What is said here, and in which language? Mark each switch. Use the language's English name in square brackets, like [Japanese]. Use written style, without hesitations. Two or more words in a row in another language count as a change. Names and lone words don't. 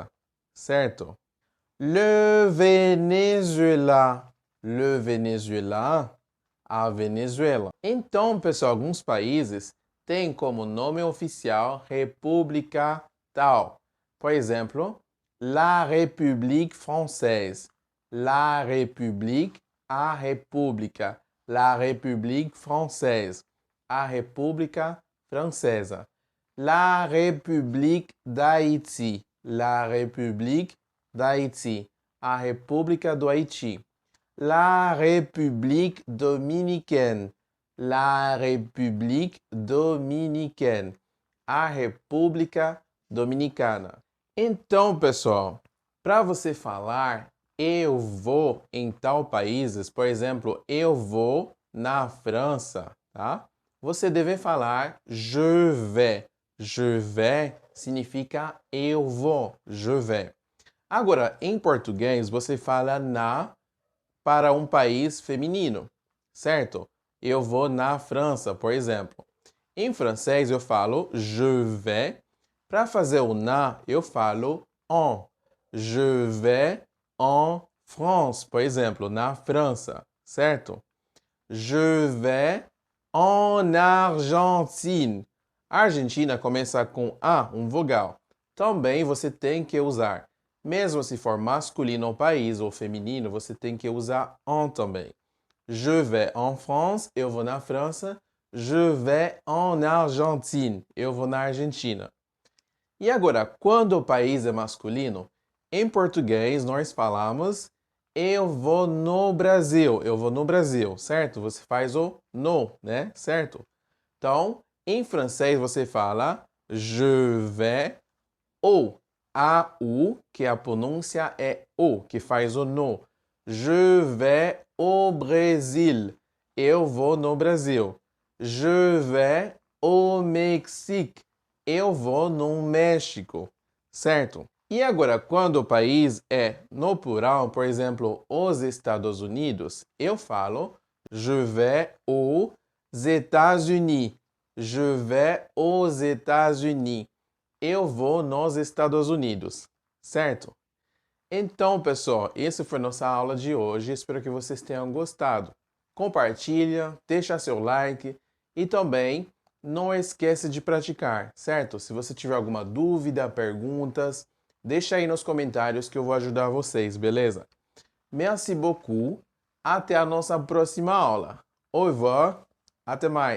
[French] Certo? Le Venezuela. Le Venezuela. [Portuguese] A Venezuela. Então, pessoal, alguns países têm como nome oficial República tal. Por exemplo, [French] La République Française. La République [Portuguese] a República, [French] la République française, [Portuguese] a República Francesa. [French] La République d'Haïti, la République d'Haïti, [Portuguese] a República do Haiti. [French] La République dominicaine, la République dominicaine, [Portuguese] a República Dominicana. Então, pessoal, para você falar eu vou em tal países, por exemplo, eu vou na França, tá? Você deve falar [French] je vais. Je vais [Portuguese] significa eu vou, [French] je vais. [Portuguese] Agora, em português, você fala na para um país feminino, certo? Eu vou na França, por exemplo. Em francês, eu falo [French] je vais. [Portuguese] Para fazer o na, eu falo en. [French] Je vais en France, [Portuguese] por exemplo, na França, certo? [French] Je vais en Argentine. [Portuguese] Argentina começa com A, um vogal. Também você tem que usar. Mesmo se for masculino o país ou feminino, você tem que usar en também. [French] Je vais en France, [Portuguese] eu vou na França. [French] Je vais en Argentine, [Portuguese] eu vou na Argentina. E agora, quando o país é masculino, em português nós falamos eu vou no Brasil, eu vou no Brasil, certo? Você faz o no, né? Certo? Então, em francês você fala [French] je vais au, [Portuguese] A-U, que a pronúncia é O, que faz o no. [French] Je vais au Brésil, [Portuguese] eu vou no Brasil. [French] Je vais au Mexique, [Portuguese] eu vou no México, certo? E agora, quando o país é no plural, por exemplo, os Estados Unidos, eu falo [French] je vais aux États-Unis. Je vais aux États-Unis. [Portuguese] Eu vou nos Estados Unidos, certo? Então, pessoal, essa foi nossa aula de hoje. Espero que vocês tenham gostado. Compartilha, deixa seu like e também não esqueça de praticar, certo? Se você tiver alguma dúvida, perguntas, deixa aí nos comentários que eu vou ajudar vocês, beleza? [French] Merci beaucoup. [Portuguese] Até a nossa próxima aula. [French] Au revoir. [Portuguese] Até mais.